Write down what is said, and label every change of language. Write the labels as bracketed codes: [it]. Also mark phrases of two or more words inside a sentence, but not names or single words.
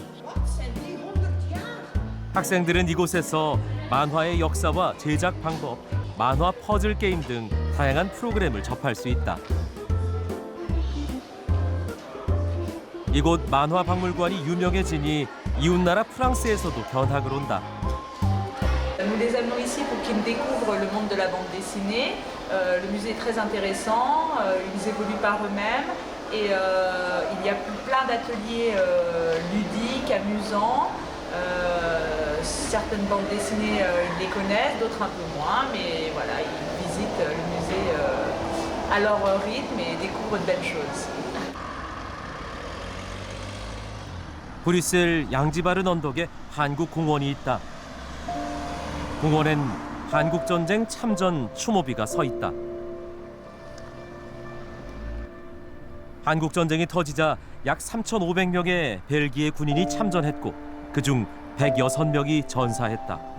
[ko] 학생들은 이곳에서 만화의 역사와 제작 방법, 만화 퍼즐 게임 등 다양한 프로그램을 접할 수 있다. 이곳 만화 박물관이 유명해지니 이웃나라 프랑스에서도 견학을 온다. [fr] Nous les amenons ici pour qu'ils découvrent le monde de la bande dessinée. Le musée est très intéressant, ils évoluent par eux-mêmes et il y a plein d'ateliers ludiques, amusants. Certaines bandes dessinées, ils les connaissent, d'autres un peu moins, mais voilà, ils visitent le musée à leur rythme et découvrent de belles choses. [ko] 브뤼셀 양지바른 언덕에 한국공원이 있다. 공원엔 한국전쟁 참전 추모비가 서 있다. 한국전쟁이 터지자 약 3,500명의 벨기에 군인이 참전했고 그중 106명이 전사했다.